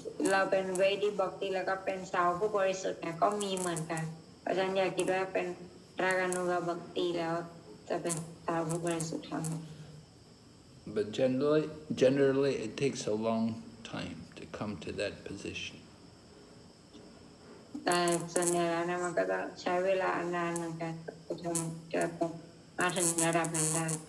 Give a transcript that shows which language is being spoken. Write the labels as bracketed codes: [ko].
[th] เราเป็น Vaidhi bhakti แล้วก็เป็นสาวผู้บริสุทธิ์เนี่ยก็มีเหมือนกันเพราะฉะนั้นอย่าคิดว่าเป็น Raganuga bhakti แล้วจะเป็นสาวผู้บริสุทธิ์ทั้งหมด [en] But generally it takes a long time to come to that position. [th] แต่ส่วนใหญ่แล้วเนี่ยมันก็จะใช้เวลานานเหมือนกันจะมาถึงระดับนั้นได้